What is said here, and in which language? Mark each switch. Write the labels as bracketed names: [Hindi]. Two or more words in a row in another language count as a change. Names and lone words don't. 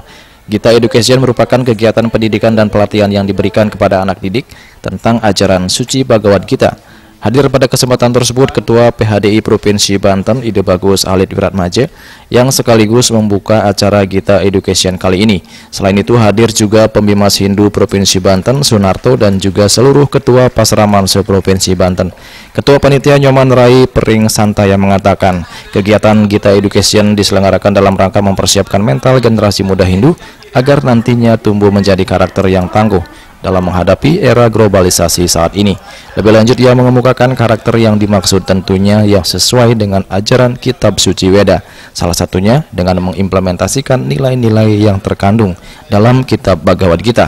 [Indonesian] Gita Education merupakan kegiatan pendidikan dan pelatihan yang diberikan kepada anak didik tentang ajaran suci Bhagavad Gita. Hadir pada kesempatan tersebut Ketua PHDI Provinsi Banten Ide Bagus Halid Wiratmaje yang sekaligus membuka acara Gita Education kali ini. Selain itu hadir juga Pembimas Hindu Provinsi Banten Sunarto dan juga seluruh Ketua Pasraman se-Provinsi Banten. Ketua Panitia Nyoman Rai Pering Santaya mengatakan kegiatan Gita Education diselenggarakan dalam rangka mempersiapkan mental generasi muda Hindu agar nantinya tumbuh menjadi karakter yang tangguh dalam menghadapi era globalisasi saat ini. Lebih lanjut, ia mengemukakan karakter yang dimaksud tentunya yang sesuai dengan ajaran kitab suci Weda, salah satunya dengan mengimplementasikan nilai-nilai yang terkandung dalam kitab Bhagavad Gita.